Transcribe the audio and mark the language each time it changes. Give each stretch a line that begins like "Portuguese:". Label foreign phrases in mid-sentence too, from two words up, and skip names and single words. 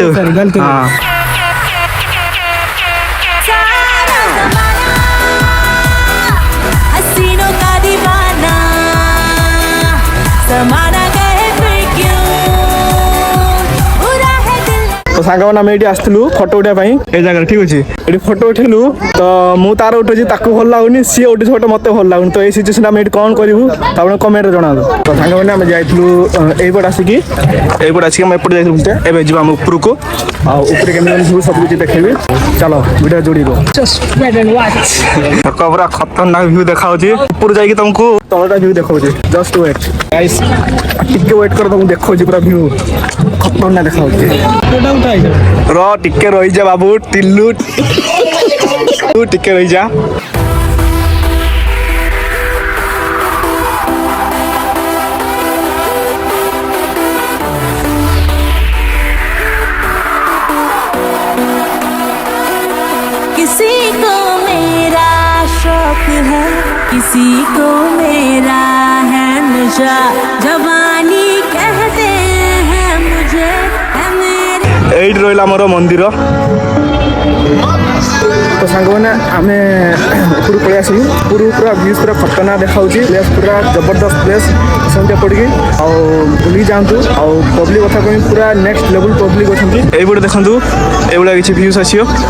English: Sorry, sorry,
Hindi: गलती हो गई। हाँ। सारा ज़माना हसीनों का दीवाना ज़माना कहे फिर क्यों बुरा है दिल
Odia: तो सांगମାନେ ଆମେ ଏଇଠି ଆସିଥିଲୁ ଫଟୋ ଉଠେଇବା ପାଇଁ ଏ ଜାଗାରେ, ଠିକ ଅଛି? ଏଠି ଫଟୋ ଉଠେଇଲୁ ତ ମୁଁ ତାର ଉଠେଇଛି, ତାକୁ ଭଲ ଲାଗୁନି, ସିଏ ଉଠେଇଛି ଫଟୋ ମତେ ଭଲ ଲାଗୁନି। ତ ଏଇ ସିଚୁଏସନ୍ ଆମେ ଏଠି କ'ଣ କରିବୁ ତ ଆପଣ କମେଣ୍ଟରେ ଜଣାନ୍ତୁ। ତ ସାଙ୍ଗମାନେ ଆମେ ଯାଇଥିଲୁ ଏଇପଟେ ଆସିକି ଆମେ ଏପଟେ ଯାଇଥିଲୁ ବୁଲିତେ। ଏବେ ଯିବା ଆମେ ଉପରକୁ, ଆଉ ଉପରେ କେମିତି ଭିଉ ସବୁ କିଛି ଦେଖେଇବି। ଚାଲ ଭିଡ଼ିଓ ଯୋଡ଼ିବ।
English: Just wait and watch.
Odia: ପୁରା ଖତରନାକ ଭିଉ ଦେଖାଉଛି। ଉପରୁ ଯାଇକି ତମକୁ ତଳଟା ଭିଉ ଦେଖାଉଛି।
English: just wait guys,
Odia: ଟିକେ ୱେଟ୍ କର, ତମକୁ ଦେଖାଉଛି ପୁରା ଭିଉ ଖତରନାକ ଦେଖାଉଛି। ଫଟୋଟା ଉଠାଇଛ ର ଟିକେ ରହିଯା ବାବୁ, ଟିଲୁ ତୁ ଟିକେ ରହିଯା।
Hindi: किसी को मेरा शौक है किसी को मेरा है नशा जवानी कहते हैं मुझे है मेरे
Odia: ଏଇଠି ରହିଲା ଆମର ମନ୍ଦିର। ତ ସାଙ୍ଗମାନେ ଆମେ ଉପରକୁ ପଳେଇ ଆସିଲୁ। ଉପରକୁ ପୁରା ଭ୍ୟୁଜ୍ ପୁରା ଖତରନାକ ଦେଖାଉଛି। ପ୍ଲେସ୍ ପୁରା ଜବରଦସ୍ତ ପ୍ଲେସ୍। ସନ୍ଧ୍ୟା ପଡ଼ିକି ଆଉ ବୁଲିକି ଯାଆନ୍ତୁ। ଆଉ ପବ୍ଲିକ୍ କଥା କହି ପୁରା
English: next level public
Odia: ଅଛନ୍ତି। ଏଇପଟେ ଦେଖନ୍ତୁ, ଏଇଭଳିଆ କିଛି ଭ୍ୟୁଜ୍ ଆସିବ।